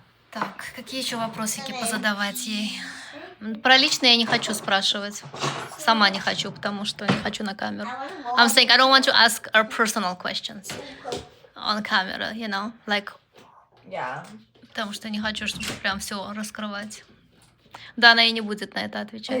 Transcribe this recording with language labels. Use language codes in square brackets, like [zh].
[ru] Так, какие еще вопросики позадавать ей? Про личное я не хочу спрашивать. сама не хочу, потому что не хочу на камеру. [en] I'm saying I don't want to ask our personal questions on camera, you know, like, Yeah. [ru] потому что не хочу, чтобы прям все раскрывать. Да, она и не будет на это отвечать.